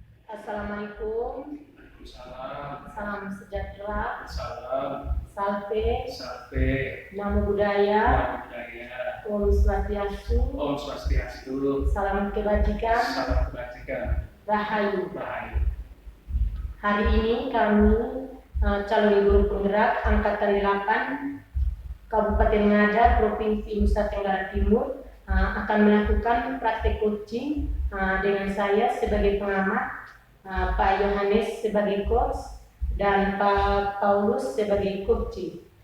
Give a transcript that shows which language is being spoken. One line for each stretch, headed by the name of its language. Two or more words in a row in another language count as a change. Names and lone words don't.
Arabic: Assalamualaikum.
Indonesian: Salam. Salam sejahtera. Salam.
Latin: Salve. Salve.
Pali: Namo Buddhaya. Namo Buddhaya.
Sanskrit: Om Swastiastu. Om Swastiastu.
Indonesian: Salam kebajikan. Salam kebajikan.
Javanese: Rahayu. Rahayu.
Indonesian: Hari ini kami calon guru penggerak Angkatan 8 Kabupaten Ngada, Provinsi Nusa Tenggara Timur akan melakukan praktek coaching dengan saya sebagai pengamat, Pak Yohanes sebagai coach, dan Pak Paulus sebagai coaching.